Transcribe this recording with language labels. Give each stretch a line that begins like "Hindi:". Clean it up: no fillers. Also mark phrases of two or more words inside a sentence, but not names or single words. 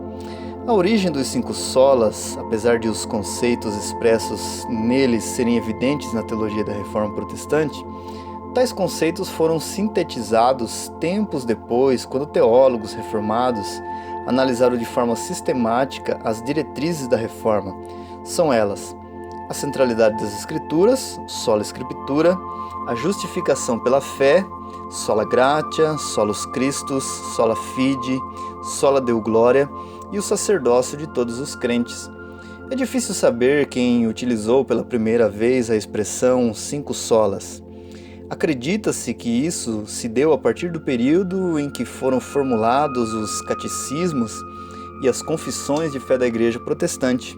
Portuguese: A origem dos 5 solas, apesar de os conceitos expressos neles serem evidentes na teologia da Reforma Protestante, tais conceitos foram sintetizados tempos depois, quando teólogos reformados analisaram de forma sistemática as diretrizes da Reforma. São elas: a centralidade das Escrituras,
Latin: sola Scriptura,
Portuguese: a justificação pela fé,
Latin: sola gratia, solus Christus, sola fide, sola deo gloria,
Portuguese: e o sacerdócio de todos os crentes. É difícil saber quem utilizou pela primeira vez a expressão 5 solas. Acredita-se que isso se deu a partir do período em que foram formulados os catecismos e as confissões de fé da Igreja Protestante.